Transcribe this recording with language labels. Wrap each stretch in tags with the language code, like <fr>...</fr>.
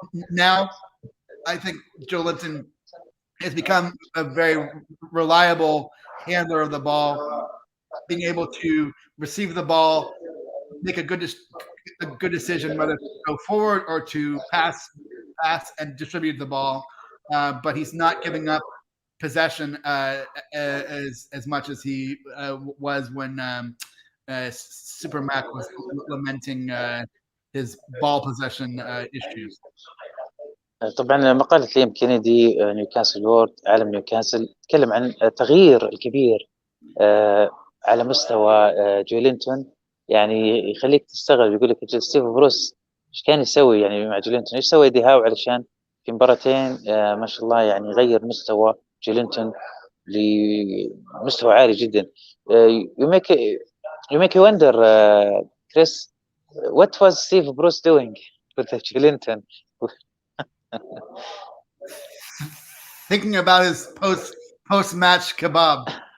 <en>Now, I think Joe Linton has become a very reliable handler of the ball, being able to receive the ball, make a good decision whether to go forward or to pass and distribute the ball. But he's not giving up possession as much as he was when Super Mac was lamenting his ball possession issues.</en> <ar>طبعا مقالة ليام كينيدي نيوكاسل وورد عالم نيوكاسل تكلم عن التغيير الكبير على مستوى جولينتون. يعني يخليك تستغرب، يقول لك ستيف بروس ايش كان يسوي يعني مع جولينتون، ايش سوى ايدي هاو علشان في مباراتين ما شاء الله يعني يغير مستوى جولينتون لمستوى عالي جدا.</ar> <en>you make you wonder Chris, what was Steve Bruce doing with Jolington? Thinking about his post-match kebab.</en>